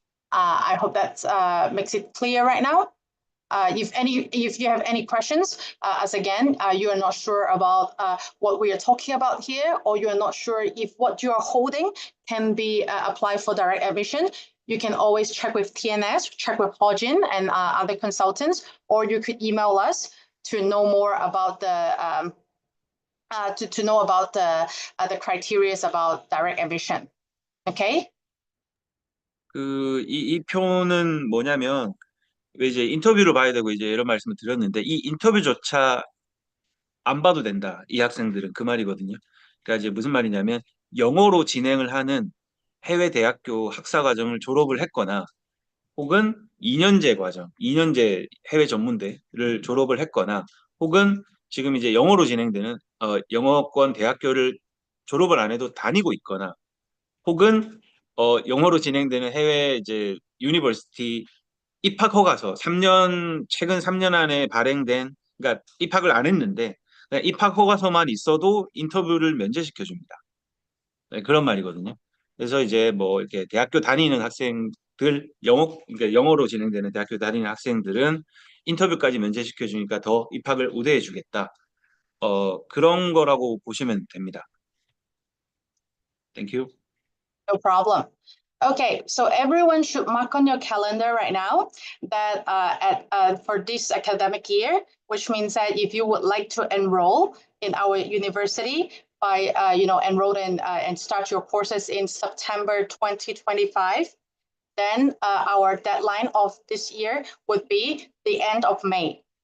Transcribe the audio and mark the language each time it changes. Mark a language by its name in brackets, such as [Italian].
[English] I hope that makes it clear right now. If you have any questions, as again, you are not sure about what we are talking about here, or you are not sure if what you are holding can be applied for direct admission, you can always check with TNS, check with Hojin and other consultants, or you could email us to know more about the to know about the criteria about direct admission. Okay? [Korean] 이 표는 뭐냐면, 왜 이제 인터뷰를 봐야 되고 이제 이런 말씀을 드렸는데, 이 인터뷰조차 안 봐도 된다. 이 학생들은 그 말이거든요. 그러니까 이제 무슨 말이냐면, 영어로 진행을 하는 해외 대학교 학사 과정을 졸업을 했거나, 혹은 2년제 과정, 2년제 해외 전문대를 졸업을 했거나, 혹은 지금 이제 영어로 진행되는 영어권 대학교를 졸업을 안 해도 다니고 있거나, 혹은 영어로 진행되는 해외 이제 유니버시티 입학 허가서 최근 3년 안에 발행된, 그러니까 입학을 안 했는데 그냥 입학 허가서만 있어도 인터뷰를 면제시켜 줍니다. 네, 그런 말이거든요. 그래서 이제 뭐 이렇게 대학교 다니는 학생들, 그러니까 영어로 진행되는 대학교 다니는 학생들은 인터뷰까지 면제시켜 주니까 더 입학을 우대해 주겠다. 그런 거라고 보시면 됩니다. [English] Thank you. No problem. Okay, so everyone should mark on your calendar right now that for this academic year, which means that if you would like to enroll in our university by enroll and start your courses in September 2025, then our deadline of this year would be the end of May.